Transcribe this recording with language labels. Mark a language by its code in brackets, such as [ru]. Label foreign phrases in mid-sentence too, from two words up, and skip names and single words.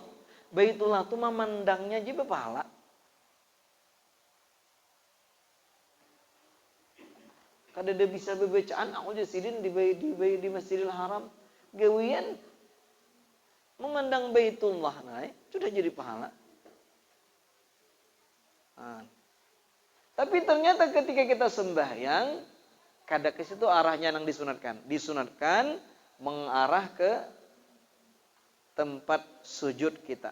[bjn] Baitullah itu memandangnya aja berpahala. Kada ada bisa bebacaan aku aja sidin di Masjidil Haram. Gawian memandang Baitullah sudah jadi pahala. Tapi ternyata ketika kita sembahyang, kada ke situ arahnya yang disunatkan. [id] Disunatkan mengarah ke tempat sujud kita.